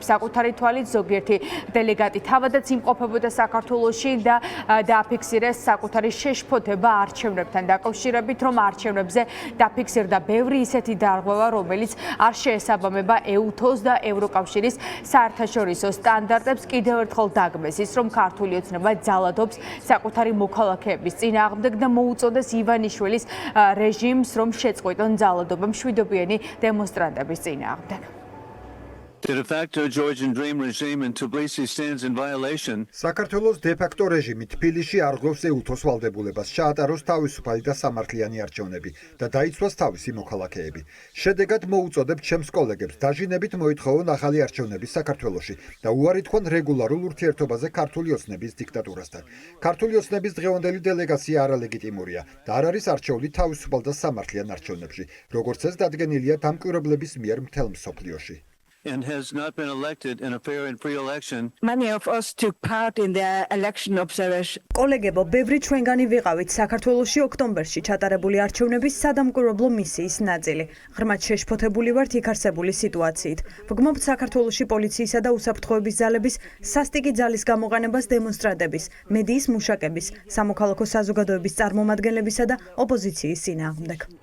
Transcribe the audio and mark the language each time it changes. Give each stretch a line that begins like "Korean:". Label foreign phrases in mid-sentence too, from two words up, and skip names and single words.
Georgian: საკუთარი თვალით ზოგიერთი დელეგატი თავადაც იმყოფებოდა საქართველოში და დააფიქსირეს საკუთარი შეშფოთება არჩევნებთან დაკავშირებით, რომ არჩევნებზე დაფიქსირდა ბევრი ისეთი დარღვევა, რომელიც არ შეესაბამება EUTHO-ს და ევროკავშირის საერთაშორისო სტანდარტებს. კიდევ ერთხელ დაგმეს ის, რომ ქართული ოცნება ძალადობს საკუთარი მოქალაქეების წინააღმდეგ და მოუწოდეს ივანიშვილის რეჟიმს, რომ შეწყვიტონ ძალადობა მშვიდობიანი დემონსტრანტების წინააღმდეგ.
English: The de facto Georgian Dream regime in Tbilisi stands in violation.
Georgian: საქართველოს დე-ფაქტო რეჟიმი თბილისში არღვევს EUTHO-ს ვალდებულებას ჩაატაროს თავისუფალი და სამართლიანი არჩევნები და დაიცვას თავისი მოქალაქეები. შედეგად მოუწოდებთ ჩემს კოლეგებს დაჟინებით მოითხოვონ ახალი არჩევნები საქართველოში და უარი თქვენ რეგულარულ ურთიერთობაზე ქართული ოცნების დიქტატურასთან. ქართული ოცნების დღევანდელი დელეგაცია არალეგიტიმურია და არ არის არჩეული თავისუფალ და სამართლიან არჩევნებში, როგორც ეს დადგენილია დამკვირვებლების მიერ მთელ მსოფლიოში.
English: And has not been elected in a fair and free election. Many of us took part in the election observation.
Georgian: კოლეგებო, ბევრი ჩვენგანი ვიყავით საქართველოში ოქტომბერში ჩატარებული არჩევნების სადამკვირვებლო მისიის ნაწილი. ღრმად შეშფოთებული ვართ იქ არსებული სიტუაციით. ვგმობთ საქართველოში პოლიციისა და უსაფრთხოების ძალების სასტიკი ძალის გამოყენებას დემონსტრანტების, მედიის მუშაკების, სამოქალაქო საზოგადოების წარმომადგენლებისა და ოპოზიციის წინააღმდეგ.